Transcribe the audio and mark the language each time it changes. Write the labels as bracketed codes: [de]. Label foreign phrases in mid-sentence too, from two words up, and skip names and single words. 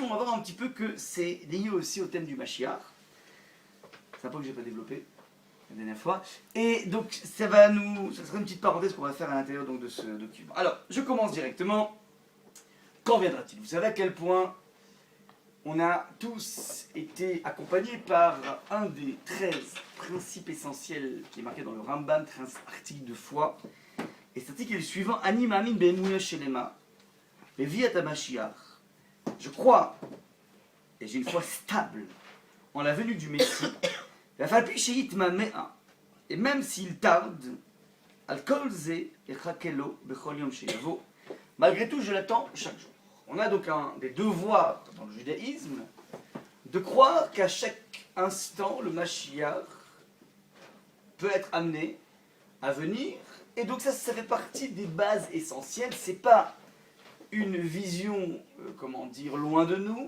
[fr] On va voir un petit peu que c'est lié aussi au thème du Mashiach, c'est un point que je n'ai pas développé la dernière fois, et donc ça sera une petite parenthèse qu'on va faire à l'intérieur donc, de ce document. Alors, je commence directement. Quand viendra-t-il? Vous savez à quel point on a tous été accompagnés par un des 13 principes essentiels qui est marqué dans le Rambam, 13 articles de foi. Et cet article est le suivant: [he] אני מאמין באמונה שלמה, בביאת המשיח. [fr] Je crois, et j'ai une foi stable, en la venue du Messie, et même s'il tarde, [he] על כל זה אחכה לו בכל יום שיבוא, [fr] malgré tout je l'attends chaque jour. On a donc des devoirs dans le judaïsme de croire qu'à chaque instant le Mashiach peut être amené à venir, et donc ça fait partie des bases essentielles. C'est pas une vision, loin de nous.